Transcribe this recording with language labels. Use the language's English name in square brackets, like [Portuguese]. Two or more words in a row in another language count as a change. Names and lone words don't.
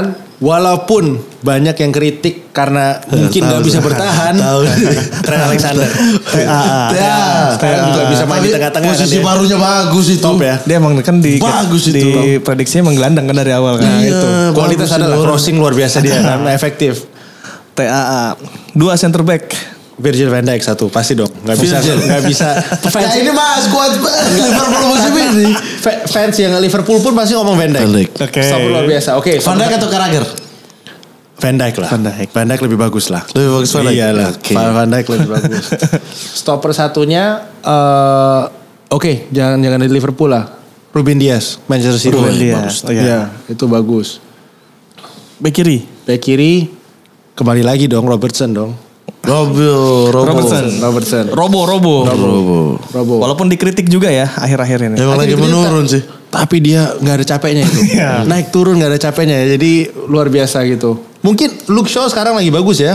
[Indonesian] Walaupun banyak yang kritik karena mungkin nggak bisa bertahan. Trent Alexander. Sekarang juga bisa main di tengah-tengah. Posisi kan barunya bagus itu. Top ya. Dia emang kan Bagus itu. di prediksinya emang gelandang kan dari awal kan. Iya, Itu. Kualitas bagus adalah itu. crossing luar biasa dia kan efektif. [English] TAA. 2 center back. [Indonesian] Virgil van Dijk satu pasti dong. Nggak bisa. Ya ini mah skuad Liverpool musim ini. Fans yang Liverpool pun pasti ngomong Van Dijk. Van Dijk. Oke. Stop luar biasa. Oke. Van Dijk atau Carragher? Van Dijk lah. Van Dijk lebih bagus lah. Lebih bagus Van Dijk? Iya lah. Oke. Van Dijk lebih bagus. Stopper satunya jangan dari Liverpool lah. Ruben Dias, Manchester City. Ruben Dias. Bagus. Oh, iya. Iya, itu bagus. Back kiri. Back kiri kembali lagi dong Robertson dong. Robertson. Robo. Walaupun dikritik juga ya akhir-akhir ini. Emang lagi menurun sih. Tapi dia nggak ada capeknya itu. Naik turun nggak ada capeknya. Jadi luar biasa gitu. Mungkin Luke Shaw sekarang lagi bagus ya.